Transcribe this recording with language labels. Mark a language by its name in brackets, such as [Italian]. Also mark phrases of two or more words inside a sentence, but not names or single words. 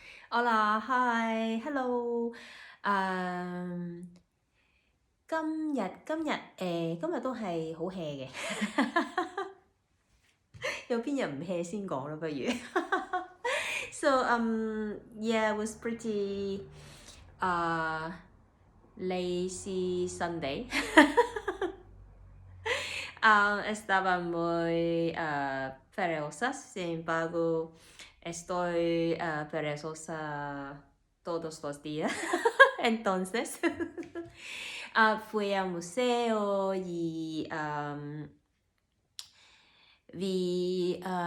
[Cantonese] Hola, hi, hello。今日都係好 hea 嘅，有邊日唔 hea 先講啦，不如。 [English] So yeah, it was pretty lazy Sunday. [Spanish] Estaba muy perezosa, sin embargo, estoy perezosa todos los días. Entonces, fui al museo y vi